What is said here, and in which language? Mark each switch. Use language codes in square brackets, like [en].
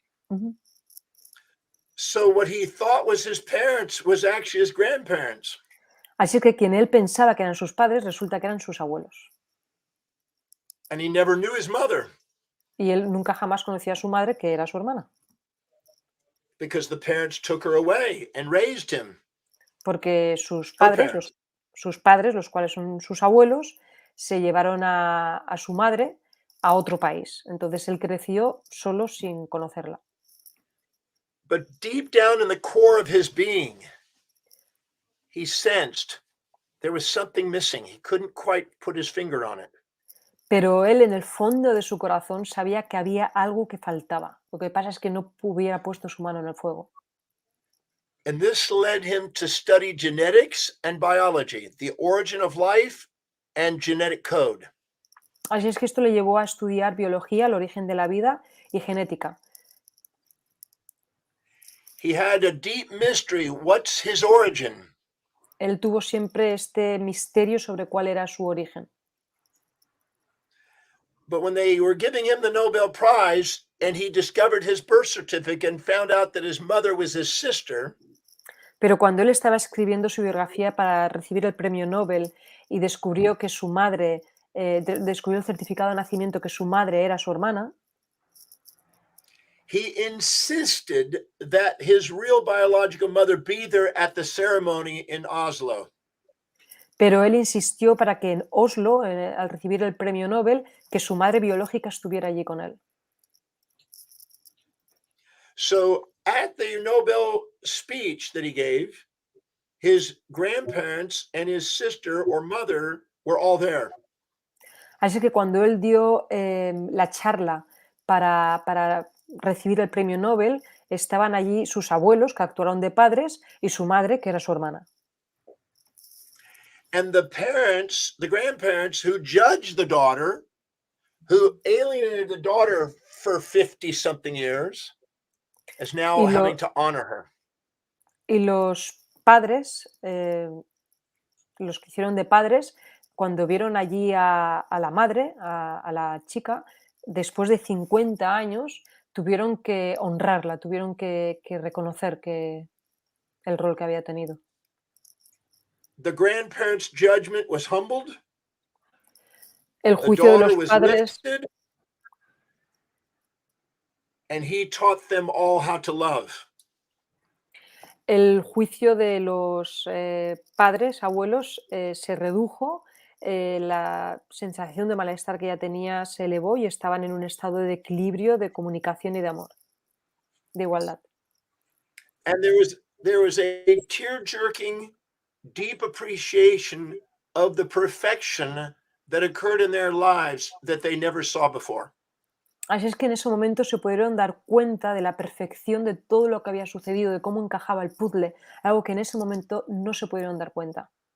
[en] Ujú. So what he thought was his parents was actually his grandparents. [es] Así que quien él pensaba que eran sus padres, resulta que eran sus abuelos. [en] And he never knew his mother [es] Y él nunca jamás conoció a su madre, que era su hermana, [en] because the parents took her away and raised him. [es] porque sus [en] Her [es] padres, [en] parents. [es] los cuales son sus abuelos, se llevaron a su madre a otro país. Entonces él creció solo sin conocerla. [en] But deep down in the core of his being, he sensed there was something missing. He couldn't quite put his finger on it. [es] Pero él en el fondo de su corazón sabía que había algo que faltaba. Lo que pasa es que no hubiera puesto su mano en el fuego. [en] And this led him to study genetics and biology, the origin of life and genetic code. [es] Así es que esto le llevó a estudiar biología, el origen de la vida y genética. [en] He had a deep mystery. What's his origin? [es] Él tuvo siempre este misterio sobre cuál era su origen. [en] But when they were giving him the Nobel Prize and he discovered his birth certificate and found out that his mother was his sister, [es] Pero cuando él estaba escribiendo su biografía para recibir el premio Nobel y descubrió que su madre, descubrió el certificado de nacimiento que su madre era su hermana, [en] he insisted that his real biological mother be there at the ceremony in Oslo. [es] pero él insistió para que en Oslo, al recibir el premio Nobel, que su madre biológica estuviera allí con él. [en] So at the Nobel speech that he gave, his grandparents and his sister or mother were all there. [es] Así que cuando él dio la charla para recibir el premio Nobel, estaban allí sus abuelos, que actuaron de padres, y su madre, que era su hermana. [en] And the parents, the grandparents who judged the daughter, who alienated the daughter for 50 something years, is now having to honor her. [es] Y los padres, los que hicieron de padres, cuando vieron allí a la madre, a la chica, después de 50 años, tuvieron que honrarla, tuvieron que reconocer el rol que había tenido. [en] The grandparents' judgment was humbled. [es] El [en] The [es] juicio de [en] daughter [es] los [en] was [es] padres, [en] lifted. And he taught them all how to love. [es] el juicio de los padres, abuelos, se redujo, la sensación de malestar que ya tenía se elevó y estaban en un estado de equilibrio, de comunicación y de amor, de igualdad. [en] And there was a tear-jerking, deep appreciation of the perfection that occurred in their lives that they never saw before. [es] Así es que en ese momento se pudieron dar cuenta de la perfección de todo lo que había sucedido, de cómo encajaba el puzzle, algo que en ese momento no se pudieron dar cuenta.